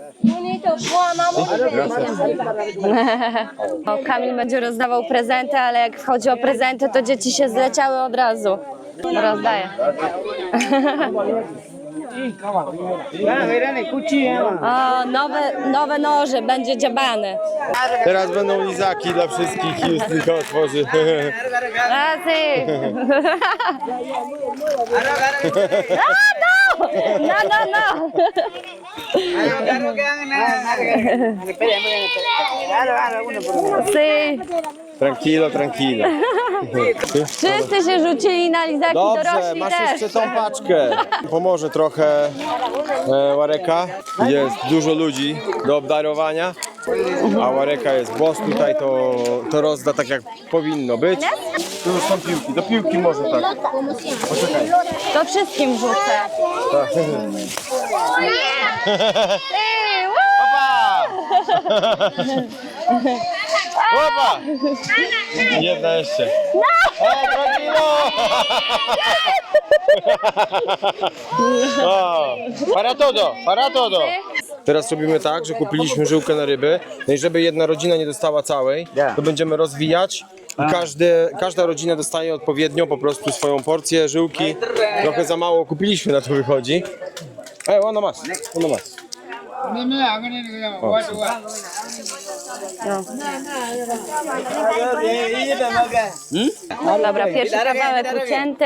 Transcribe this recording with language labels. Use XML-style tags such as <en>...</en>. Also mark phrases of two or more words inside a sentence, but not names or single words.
<pl>O, Kamil będzie rozdawał prezenty, ale jak chodzi o prezenty, to dzieci się zleciały od razu. Rozdaję. O, nowe noże, będzie dziabany. Teraz będą lizaki dla wszystkich i już tylko otworzy.</pl> <es>Así. No. Sí. Tranquilo.</es> <pl>Wszyscy się rzucili na lizaki, Dobrze, dorośli masz też. jeszcze tą paczkę. Pomoże trochę Łareka. Jest dużo ludzi do obdarowania. A Łareka jest boss tutaj, to rozda tak jak powinno być. Tu już są piłki, do piłki może tak. Poczekaj. To wszystkim rzucę. Opa! Jedna jeszcze. O,</pl> <es>tranquilo! O, para todo.</es> <pl>Teraz robimy tak, że kupiliśmy żyłkę na ryby. No i żeby jedna rodzina nie dostała całej, to będziemy rozwijać. I każda rodzina dostaje odpowiednio po prostu swoją porcję żyłki. Trochę za mało kupiliśmy, na to wychodzi.</pl> <es>Ono mas.</es> <pl>Dobra, pierwszy kawałek ucięty.</pl>